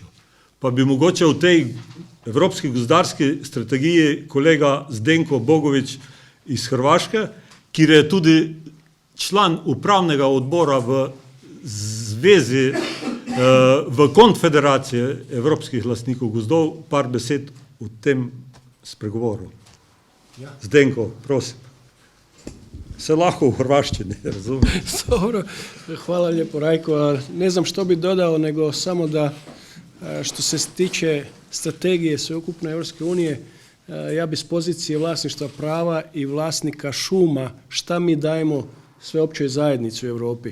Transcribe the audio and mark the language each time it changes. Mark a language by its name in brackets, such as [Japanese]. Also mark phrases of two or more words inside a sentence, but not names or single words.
[Slovenian] Pa bi mogoče v tej Evropski gozdarski strategiji kolega Zdenko Bogovič iz Hrvaške, kjer je tudi član upravnega odbora v Zvezi v konfederaciji evropskih lastnikov gozdov par besed o tem spregovoril. Zdenko, prosim. Se lahko [Croatian] u hrvašćini, razumiješ? Dobro, hvala lijepo Rajko. A ne znam što bi dodao, nego samo da što se tiče strategije sveukupne Europske unije, ja bi s pozicije vlasništva prava i vlasnika šuma, šta mi dajemo sveopćoj zajednici u Europi.